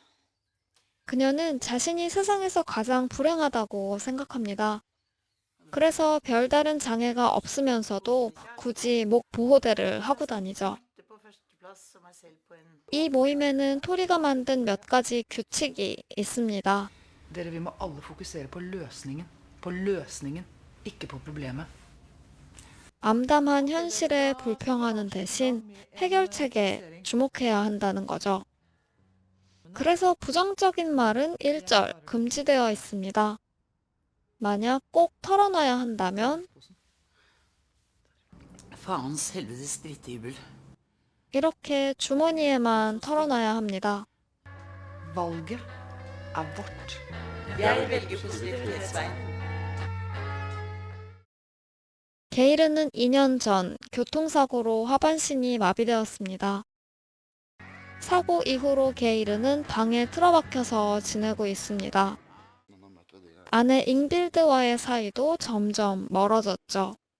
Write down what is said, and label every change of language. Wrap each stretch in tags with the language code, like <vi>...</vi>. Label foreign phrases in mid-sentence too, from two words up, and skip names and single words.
<ko>그녀는 자신이 세상에서 가장 불행하다고 생각합니다. 그래서 별다른 장애가 없으면서도 굳이 목 보호대를 하고 다니죠. 이 모임에는 토리가 만든 몇 가지 규칙이 있습니다.</ko> <no>Dere, vi må alle fokusere på løsningen. På løsningen, ikke på problemet.</no> <ko>암담한 현실에 불평하는 대신 해결책에 주목해야 한다는 거죠. 그래서 부정적인 말은 일절 금지되어 있습니다. 만약 꼭 털어놔야 한다면</ko> <no>Faens helvetes drittehybel.</no> <ko>이렇게 주머니에만 털어놔야 합니다.</ko> <no>Valget er vårt. Jeg velger positivitet, Svein.</no> <ko>게이르는 2년 전 교통사고로 하반신이 마비되었습니다. 사고 이후로 게이르는 방에 틀어박혀서 지내고 있습니다. 아내 잉빌드와의 사이도 점점 멀어졌죠.</ko>